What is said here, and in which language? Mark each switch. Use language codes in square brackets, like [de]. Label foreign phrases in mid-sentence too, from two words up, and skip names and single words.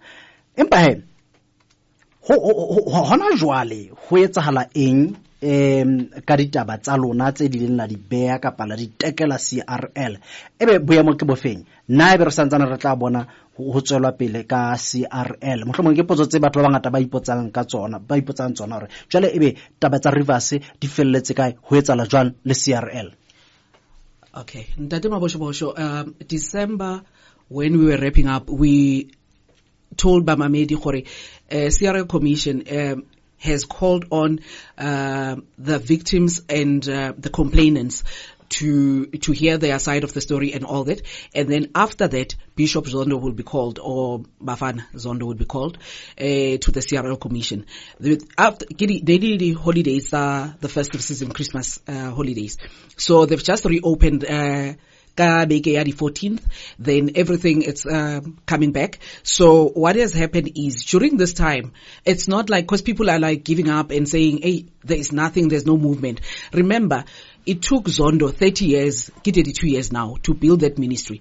[st] Empa he hona jwale ho etsahala eng ka ditaba tsa lona tse di leng la di bea ka pala di tekela CRL ebe boemo ke bofeng na ebe re santsana re tla bona ho tswela pele ka CRL. Mohlomong ke potso tse batho ba bangata ba ipotsang tsona hore jwale ebe taba tsa Rivers di felletse kae, ho etsala jwang le CRL? Okay, ntate Mabosho, [en] December when we were wrapping up, we told Bamamedi Khore, CRL Commission has called on the victims and the complainants to hear their side of the story and all that. And then after that, Bishop Zondo will be called, or Bafana Zondo will be called to the CRL Commission. They did the holidays, the festive season, Christmas holidays. So they've just reopened [st] ka beke ya di [en] 14th, then everything is coming back. So what has happened is during this time, it's not like, because people are like giving up and saying, hey, there is nothing, there's no movement. Remember, it took Zondo 30 years, 32 years now, to build that ministry.